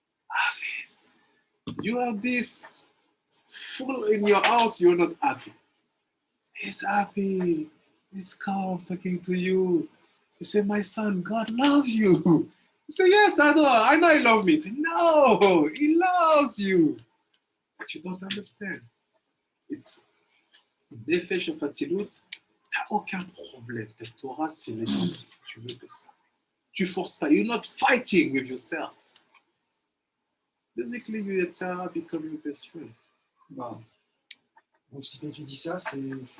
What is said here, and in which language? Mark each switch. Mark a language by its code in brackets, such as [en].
[en] Hafiz, you have this full in your house, you're not happy. He's happy, he's calm talking to you. He said, my son, God loves you. You say, yes, I know he loves me. You say, no, he loves you. But you don't understand. It's Nefesh of Atzilut, [fr] t'as aucun problème. Ta Torah, c'est l'essentiel. Tu veux que ça. Tu forces pas. [en] You're not fighting with yourself. Basically, you and Sarah become your best friend. [fr] Bah, donc si tu dis ça, c'est dire